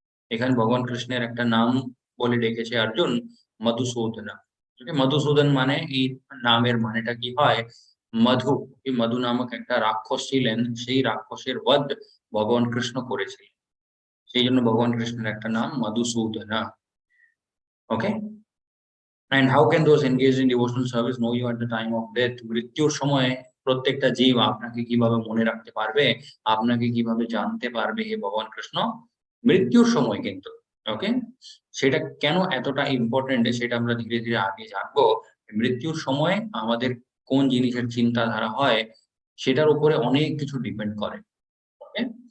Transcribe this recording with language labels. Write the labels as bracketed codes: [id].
[bn] এখানে ভগবান কৃষ্ণের একটা নাম বলে ডেকেছে অর্জুন, মধুসূদন। মধুসূদন মানে, এই নামের মানেটা কি হয়, মধু। এই মধু নামক একটা রাক্ষস ছিলেন, সেই রাক্ষসের বধ ভগবান কৃষ্ণ করেছিলেন, সেই জন্য ভগবান কৃষ্ণের একটা নাম মধুসূদন। [en] Okay, and how can those engaged in devotional service know you at the time of death? [bn] মৃত্যুর সময় প্রত্যেকটা জীব আপনাকে কিভাবে মনে রাখতে পারবে, আপনাকে কিভাবে জানতে পারবে হে ভগবান কৃষ্ণ মৃত্যুর সময়? কিন্তু ওকে, সেটা কেন এতটা ইম্পর্টেন্ট সেটা আমরা ধীরে ধীরে আগে জানবো। মৃত্যুর সময় আমাদের কোন জিনিসের চিন্তাধারা হয় সেটার উপরে অনেক কিছু ডিপেন্ড করে। ওকে,